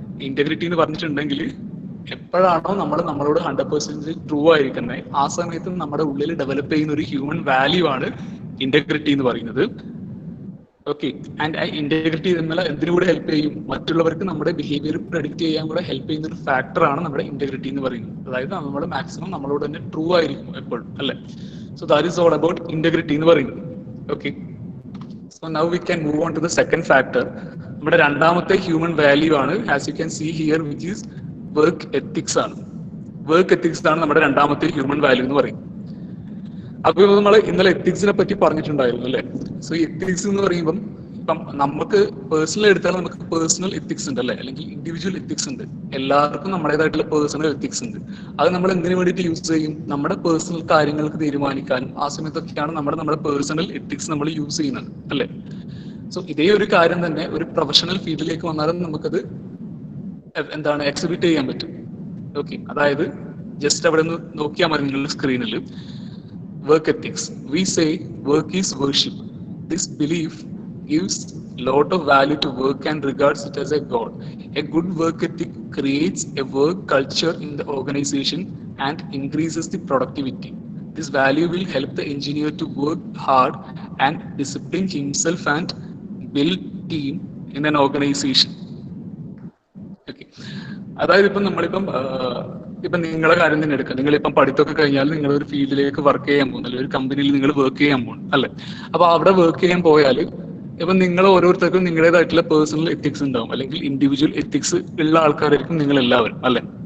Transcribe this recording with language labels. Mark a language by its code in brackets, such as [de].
[ml] Integrity എന്ന് പറഞ്ഞിട്ടുണ്ടെങ്കിൽ എപ്പോഴാണോ നമ്മൾ നമ്മളോട് 100% ട്രൂ ആയിരിക്കുന്നത്, ആ സമയത്ത് നമ്മുടെ ഉള്ളിൽ ഡെവലപ്പ് ചെയ്യുന്ന ഒരു ഹ്യൂമൻ വാല്യൂ ആണ് ഇന്റഗ്രിറ്റി എന്ന് പറയുന്നത്. ഓക്കെ, ആൻഡ് ഇന്റഗ്രിറ്റി എന്നുള്ള എന്തിനു കൂടെ ഹെൽപ്പ് ചെയ്യും, മറ്റുള്ളവർക്ക് നമ്മുടെ ബിഹേവിയർ പ്രെഡിക്റ്റ് ചെയ്യാൻ കൂടെ ഹെൽപ്പ് ചെയ്യുന്ന ഒരു ഫാക്ടറാണ് നമ്മുടെ ഇന്റഗ്രിറ്റി എന്ന് പറയുന്നത്. അതായത് നമ്മൾ മാക്സിമം നമ്മളോട് തന്നെ ട്രൂ ആയിരിക്കും എപ്പോഴും അല്ലെ. [en] so that is all about [ml] integrity എന്ന് പറയുന്നത്. [en] Okay, so now we can move on to the second factor. [ml] നമ്മുടെ രണ്ടാമത്തെ ഹ്യൂമൻ വാല്യൂ ആണ്, [en] as you can see here, which is [ml] work ethics ആണ്. വർക്ക് എത്തിക്സ് ആണ് നമ്മുടെ രണ്ടാമത്തെ ഹ്യൂമൻ വാല്യൂ എന്ന് പറയും. അപ്പൊ നമ്മൾ ഇന്നലെ എത്തിക്സിനെ പറ്റി പറഞ്ഞിട്ടുണ്ടായിരുന്നു അല്ലെ. സോ എത്തിക്സ് എന്ന് പറയുമ്പം ഇപ്പം നമുക്ക് പേഴ്സണൽ എടുത്താൽ നമുക്ക് പേഴ്സണൽ എത്തിക്സ് ഉണ്ട് അല്ലെ, അല്ലെങ്കിൽ ഇൻഡിവിജ്വൽ എത്തിക്സ് ഉണ്ട്. എല്ലാവർക്കും നമ്മുടേതായിട്ടുള്ള പേഴ്സണൽ എത്തിക്സ് ഉണ്ട്. അത് നമ്മൾ എന്തിനു വേണ്ടിയിട്ട് യൂസ് ചെയ്യും, നമ്മുടെ പേഴ്സണൽ കാര്യങ്ങൾക്ക് തീരുമാനിക്കാനും ആ സമയത്തൊക്കെയാണ് നമ്മുടെ പേഴ്സണൽ എത്തിക്സ് നമ്മൾ യൂസ് ചെയ്യുന്നത് അല്ലെ. സോ ഇതേ ഒരു കാര്യം തന്നെ ഒരു പ്രൊഫഷണൽ ഫീൽഡിലേക്ക് വന്നാലും നമുക്കത് എന്താണ് എക്സിബിറ്റ് ചെയ്യാൻ പറ്റും. ഓക്കെ, അതായത് ജസ്റ്റ് അവിടെ നിന്ന് നോക്കിയാൽ മതി നിങ്ങളുടെ സ്ക്രീനിൽ. [en] Work ethics, we say work is worship. This belief gives lot of value to work and regards it as a god. A good work ethic creates a work culture in the organization and increases the productivity. This value will help the engineer to work hard and discipline himself and build team in an organization. [ml] Okay, അതായത് ഇപ്പം നമ്മളിപ്പം ഇപ്പം നിങ്ങളുടെ കാര്യം തന്നെ എടുക്കാം. നിങ്ങളിപ്പം പഠിത്തമൊക്കെ കഴിഞ്ഞാൽ നിങ്ങൾ ഒരു ഫീൽഡിലേക്ക് വർക്ക് ചെയ്യാൻ പോകുന്നു, അല്ലെങ്കിൽ ഒരു കമ്പനിയിൽ നിങ്ങൾ വർക്ക് ചെയ്യാൻ പോകുന്നു അല്ലെ. അപ്പൊ അവിടെ വർക്ക് ചെയ്യാൻ പോയാൽ ഇപ്പൊ നിങ്ങൾ ഓരോരുത്തർക്കും നിങ്ങളുടേതായിട്ടുള്ള പേഴ്സണൽ എത്തിക്സ് ഉണ്ടാവും, അല്ലെങ്കിൽ ഇൻഡിവിജ്വൽ എത്തിക്സ് ഉള്ള ആൾക്കാരായിരിക്കും നിങ്ങൾ എല്ലാവരും അല്ലെ.